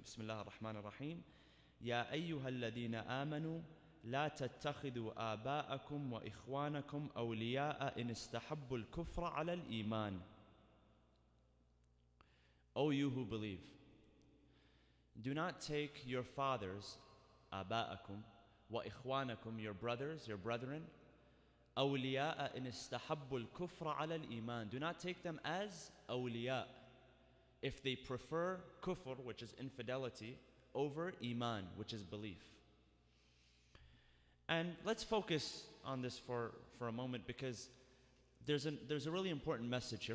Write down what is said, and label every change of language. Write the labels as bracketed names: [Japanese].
[Arabic] Bismillah ar-Rahman ar-Rahim. يَا أَيُّهَا الَّذِينَ آمَنُوا لَا تَتَّخِذُوا آبَاءَكُمْ وَإِخْوَانَكُمْ أَوْلِيَاءَ إِنِ اسْتَحَبُّوا الْكُفْرَ عَلَى الْإِيمَانِ. [English] O you who believe, do not take your fathers, آباءكم, [Arabic] وإخوانكم, [English] your brothers, your brethren, [Arabic] أولياء إن استحبوا الكفر على الإيمان. [English] Do not take them as awliya if they prefer kufr, which is infidelity, over iman, which is belief. And let's focus on this for a moment, because there's a really important message here.